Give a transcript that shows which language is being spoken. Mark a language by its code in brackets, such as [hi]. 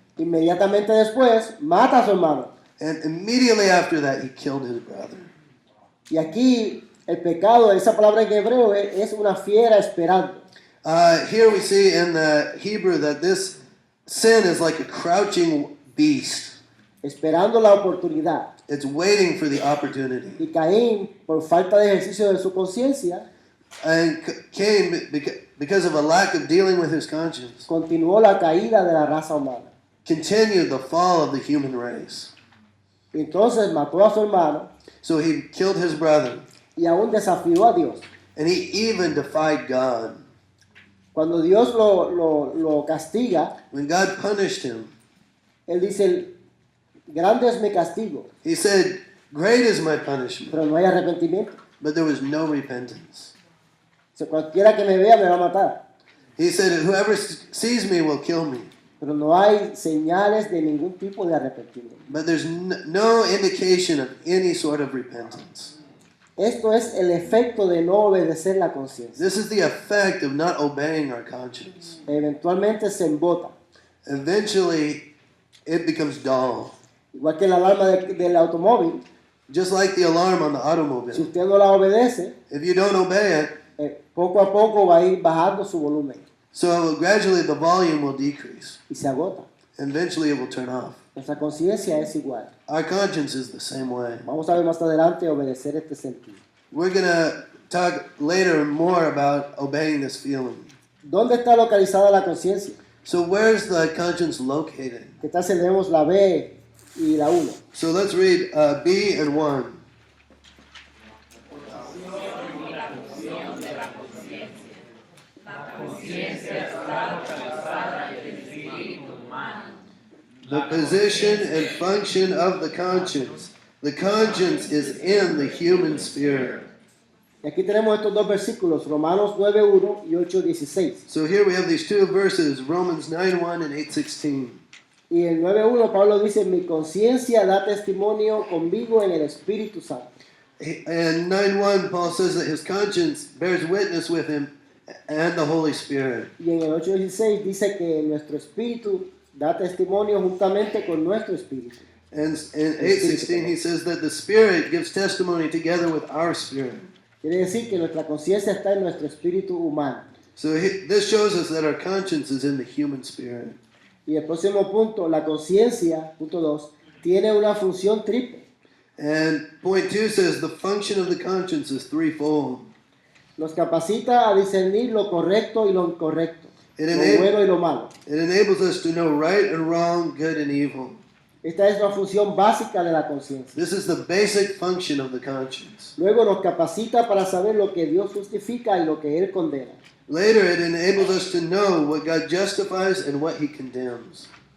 [es] Inmediatamente después, mata a su hermano. [en] And immediately after that, he killed his brother. [es] Y aquí, el pecado, esa palabra en hebreo es una fiera esperando. [en] Here we see in the Hebrew that this sin is like a crouching beast. [es] Esperando la oportunidad. [en] It's waiting for the opportunity. [es] Y Caín, por falta de ejercicio de su conciencia, [en] And Cain, because of a lack of dealing with his conscience, [es] continuó la caída de la raza humana. [en] continued the fall of the human race. [es] Y entonces mató a su hermano [en] So he killed his brother, [es] y aún desafió a Dios. [en] and he even defied God. [es] Cuando Dios lo castiga, [en] When God punished him, [es] Él dice, grande es mi castigo, [en] he said, great is my punishment, [es] pero no hay arrepentimiento. [en] but there was no repentance. [es] O sea, cualquiera que me vea me va a matar, [en] He said, whoever sees me will kill me. [es] pero no hay señales de ningún tipo de arrepentimiento. [en] But there's no indication of any sort of repentance. [es] Esto es el efecto de no obedecer la conciencia. [en] This is the effect of not obeying our conscience. [es] Eventualmente se embota. [en] Eventually, it becomes dull. [es] Igual que la alarma del automóvil, [en] Just like the alarm on the [es] si [en] automobile. [es] usted no la obedece, [en] If you don't obey it, [es] poco a poco va a ir bajando su volumen [en] so gradually the volume will decrease. [es] y se agota. [en] Eventually, it will turn off. [es] Nuestra conciencia es igual. [en] Our conscience is the same way. [es] Vamos a ver más adelante obedecer este sentido. [en] We're going to talk later more about obeying this feeling. [es] ¿Dónde está localizada la conciencia? [en] So where's the conscience located? [es] ¿Qué tal si leemos la B y la 1? [en] So let's read B and 1. The position and function of the conscience. The conscience is in the human spirit. [es] Y aquí tenemos estos dos versículos, Romanos 9:1 y 8:16. [en] So here we have these two verses, Romans 9:1 and 8:16. [es] Y en 9:1 Pablo dice, mi conciencia da testimonio conmigo en el Espíritu Santo. [en] And 9:1 Paul says that his conscience bears witness with him and the Holy Spirit. [es] Y en el 8:16 dice que nuestro espíritu da testimonio juntamente con nuestro espíritu. [en] And in 8:16 he says that the Spirit gives testimony together with our spirit. [es] Quiere decir que nuestra conciencia está en nuestro espíritu humano. [en] So this shows us that our conscience is in the human spirit. [es] Y el próximo punto, la conciencia, punto 2, tiene una función triple. [en] And point 2 says the function of the conscience is threefold. [es] Nos capacita a discernir lo correcto y lo incorrecto, [en] It, [es] lo bueno y lo malo. [en] it enables us to know right and wrong, good and evil. [es] Esta es la función básica de la conciencia. [en] This is the basic function of the conscience. [es] Luego nos capacita para saber lo que Dios justifica y lo que Él condena. [en] Later, it enables us to know what God justifies and what He condemns.